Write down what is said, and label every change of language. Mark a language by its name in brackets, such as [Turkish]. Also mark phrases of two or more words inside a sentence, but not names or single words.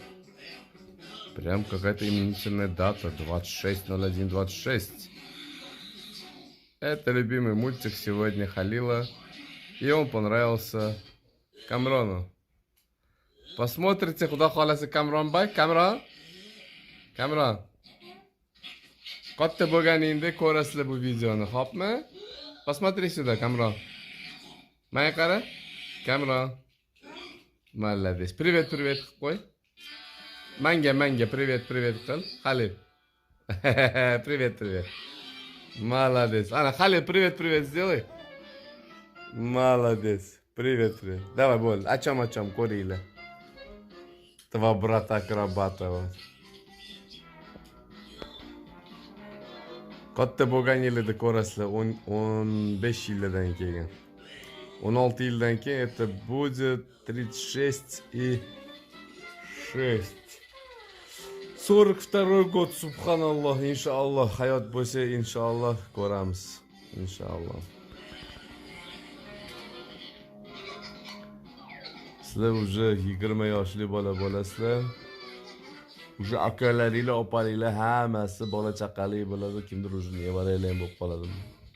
[Russian] Прям какая-то именительная дата, 26/01/26. Это любимый мультик сегодня Халила. И он понравился Камрону. Посмотрите, куда хвалится Камронбай. Камрон. [Uzbek] Katta bo'lganingda ko'rasizlar bu videoni, xo'pmi? [Russian] Посмотри сюда, Камрон. [Uzbek] Menga qara. [Russian] Камрон. Молодец. Привет [Uzbek] qilib qo'y. Menga привет qil. Halil. [Russian] Привет. Молодец. [Uzbek] Ana, Halil, [Russian] привет сделай. Молодец. Привет. Давай, [Uzbek] bo'ldi. Acham ko'ringlar. [Russian] Два брата Акробатова. [Uzbek] Katta bo'lgan yilida ko'rasizlar, 15 yildan keyin. [Russian] 16 [Uzbek] yildan keyin [Russian] это будет 36 и 6. 42 год, [Uzbek] subhanalloh, inshaalloh, hayot bo'lsa, inshaalloh ko'ramiz. Inshaalloh. Sizlar уже 20 yoshli bola bo'lasizlar. Уже akalaringlar, opalaringlar hammasi bola chaqali bo'ladi, kimdir уже nevaranglar ham bo'lib qoladi.